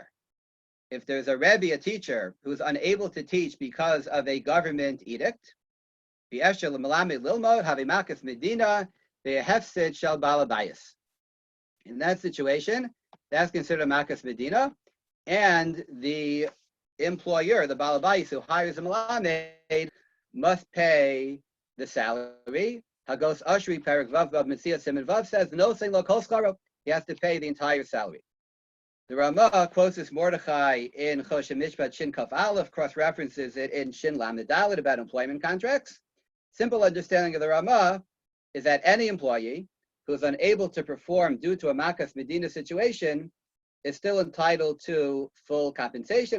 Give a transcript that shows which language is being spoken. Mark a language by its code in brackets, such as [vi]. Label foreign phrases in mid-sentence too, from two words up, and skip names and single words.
[en] If there's a Rebbe, a teacher, who's unable to teach because of a government edict, in that situation, that's considered [he] makas medina, [en] and the employer, the balabayis who hires a malamed, must pay the salary. Hagos Ashri Parak Vav Vav Metzia Siman Vav says no saying [he] lo kol skaro. [en] He has to pay the entire salary. The Ramah quotes this Mordechai in Choshen Mishpat Shin Kaf Aleph, cross-references it in Shin Lamed Dalet about employment contracts. Simple understanding of the Ramah is that any employee who is unable to perform due to a [he] Makas Medina [en] situation is still entitled to full compensation.